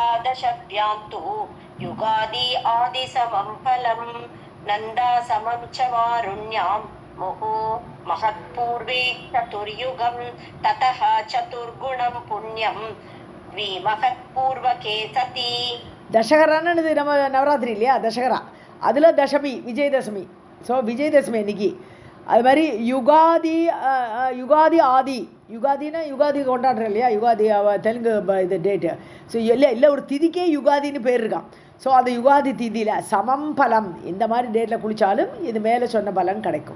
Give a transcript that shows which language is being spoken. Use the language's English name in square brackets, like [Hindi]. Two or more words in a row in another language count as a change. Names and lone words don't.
[Sanskrit] दशभ्यान्तु युगादि आदि समं फलं नंदा समं च वारुण्यां मुहु महत्पूर्वे चतुर्युगं ततः चतुर्गुणं पुण्यं द्विमहत्पूर्वके सति. [Tamil] தசகரான்னு நம்ம நவராத்திரி இல்லையா, தசகரா அதில் தசமி விஜயதசமி. ஸோ விஜயதசமி அன்னைக்கு அது மாதிரி யுகாதி ஆதி யுகாதினா யுகாதி கொண்டாடுறோம் இல்லையா, யுகாதி தெலுங்கு இது டேட்டு. ஸோ இல்லை ஒரு திதிக்கே யுகாதின்னு பேர் இருக்கான். ஸோ அந்த யுகாதி திதியில் [Sanskrit] समं फलम् [Tamil] இந்த மாதிரி டேட்டில் குளித்தாலும் இது மேலே சொன்ன பலன் கிடைக்கும்.